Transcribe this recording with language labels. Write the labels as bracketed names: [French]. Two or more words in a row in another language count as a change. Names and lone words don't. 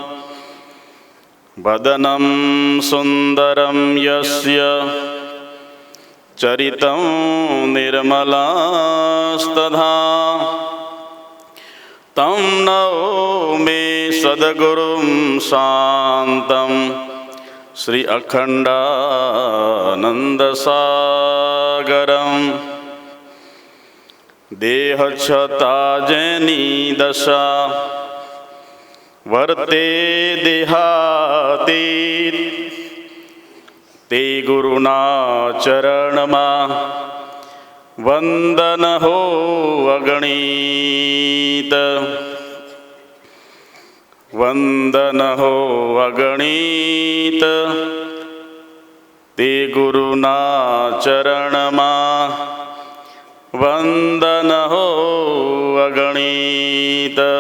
[Sanskrit] वदनं सुन्दरं यस्य चरितं निर्मलास्तथा तं नौमि सद्गुरुं शान्तं श्री अखण्डानन्दसागरं। [Gujarati] દેહચ્છતાજની દશા વર્તે દેહાતીત તે ગુરુના ચરણમાં વંદન હો અગણિત। વંદન હો અગણિત તે ગુરુના ચરણમાં વંદન હો અગણિત।